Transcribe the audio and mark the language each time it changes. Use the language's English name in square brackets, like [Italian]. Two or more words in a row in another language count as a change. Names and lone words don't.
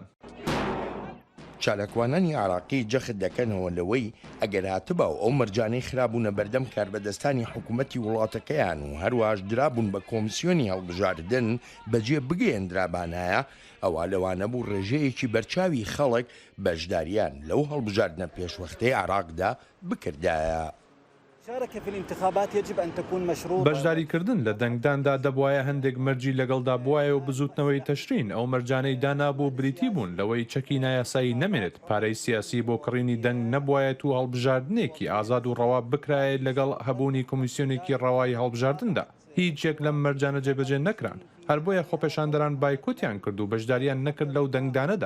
[Central Kurdish] چالاکوانانی عراقی جەخت دەکەنەوە لەوەی ئەگەر هاتبە و ئەو مەرجانەی خراببوونە بەردەم کاربەدەستانی حکوومەتی وڵاتەکەیان و هەروەش درابوون بە کۆمیسیۆنی هەڵبژاردن بەجێ بگەێنرابانایە ئەوە لەوانە بوو ڕێژەیەکی بەرچاوی خەڵک بەشداریان لەو هەڵبژاردنە پێشوەختەی عراقدا بکردایە. [Arabic] المشاركة في الانتخابات يجب أن تكون مشروطة. [Central Kurdish] بەشداریکردن لە دەنگداندا دەبواە هەندێک مەرجی لەگەڵدا بواە و بزوتنەوەی تەشرین ئەو مەرجانەی دانابوو بریتی بوون لەوەی چەکی نایاسایی نەمێنێت پارەی سیاسی بۆ کڕینی دەنگ نەبوایەت و هەڵبژاردنێکی ئازاد و ڕەوا بکرایێت لەگەڵ هەبوونی کۆمیسیۆنێکی ڕەوایی هەڵبژاردندا هیچ یەک لەم مەرجانە جێبەجێ نەکران هەر بۆیە خۆپێشاندەران بایکۆتیان کرد و بەشداریان نەکرد لەو دەنگدانەدا.